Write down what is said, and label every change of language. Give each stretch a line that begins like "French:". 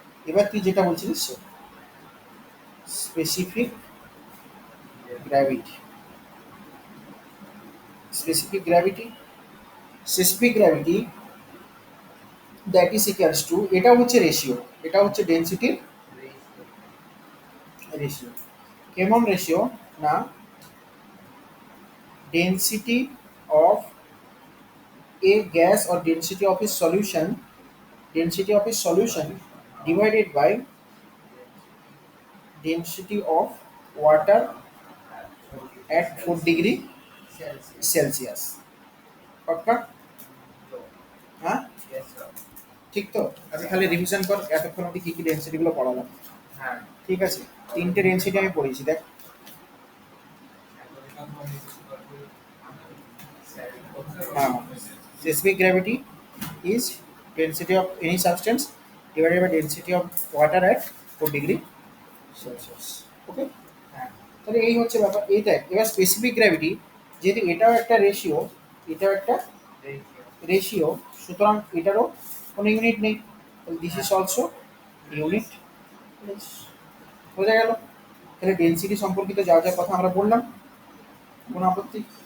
Bangla: এবার তুই যেটা বলছিলিস সে specific gravity, specific gravity, specific gravity
English: that is equals to,
Bangla: এটা হচ্ছে রেশিও, এটা হচ্ছে ডেনসিটির রেশিও। কেমন রেশিও না,
English: Density of a gas or density of a solution, density of a solution divided by density of water at 4 degree Celsius।
Bangla: পাক্কা? হ্যাঁ ঠিক তো? আচ্ছা তাহলে রিভিশন কর এতক্ষণ অবধি কি কি ডেনসিটি গুলো পড়ালাম। হ্যাঁ ঠিক আছে, তিনটে ডেনসিটি আমি পড়েছি দেখ।
English: হ্যাঁ, specific gravity is density of any substance divided by density of water at 4 degree Celsius। Okay,
Bangla: হ্যাঁ তাহলে এই হচ্ছে ব্যাপার এইটাই। এবার স্পেসিফিক গ্র্যাভিটি, যেহেতু এটাও একটা রেশিও, এটাও একটা রেশিও, সুতরাং এটারও কোনো ইউনিট নেই,
English: this is also unit,
Bangla: বোঝা গেল? তাহলে ডেনসিটি সম্পর্কিত যা যা কথা আমরা বললাম, কোনো আপত্তি?